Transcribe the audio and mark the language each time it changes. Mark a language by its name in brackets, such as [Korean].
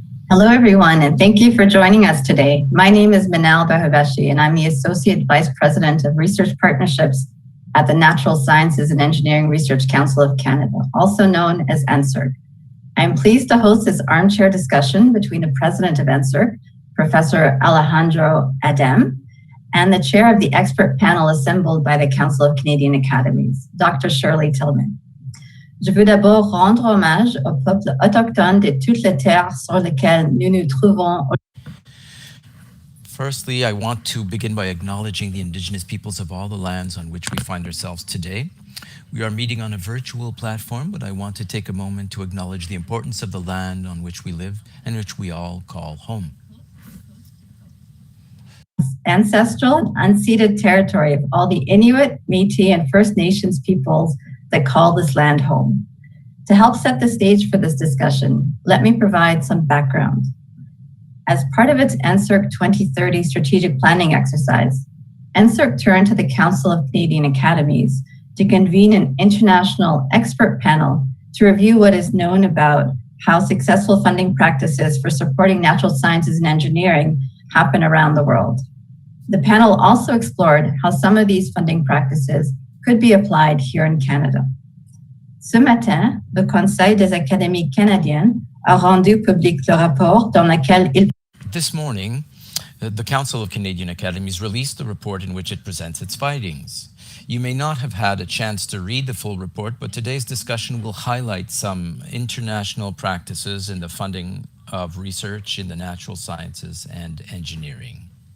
[English] Hello, everyone, and thank you for joining us today. My name is Manal Bahabashi, and I'm the Associate Vice President of Research Partnerships at the Natural Sciences and Engineering Research Council of Canada, also known as NSERC. I'm pleased to host this armchair discussion between the President of NSERC, Professor Alejandro Adem, and the chair of the expert panel assembled by the Council of Canadian Academies, Dr. Shirley Tillman. [French] Je veux d'abord rendre hommage au peuple autochtone de toutes les terres sur lesquelles nous nous trouvons. [English] Firstly, I want to begin by acknowledging the Indigenous peoples of all the lands on which we find ourselves today. We are meeting on a virtual platform, but I want to take a moment to acknowledge the importance of the land on which we live and which we all call home. Ancestral, unceded territory of all the Inuit, Métis, and First Nations peoples that call this land home. To help set the stage for this discussion, let me provide some background. As part of its NSERC 2030 strategic planning exercise, NSERC turned to the Council of Canadian Academies to convene an international expert panel to review what is known about how successful funding practices for supporting natural sciences and engineering happen around the world. The panel also explored how some of these funding practices could be applied here in Canada. [French] Ce matin, le Conseil des Académies canadiennes a rendu public le rapport dans lequel il... [English] This morning, the Council of Canadian Academies released the report in which it presents its findings. You may not have had a chance to read the full report, but today's discussion will highlight some international practices in the funding of research in the natural sciences and engineering.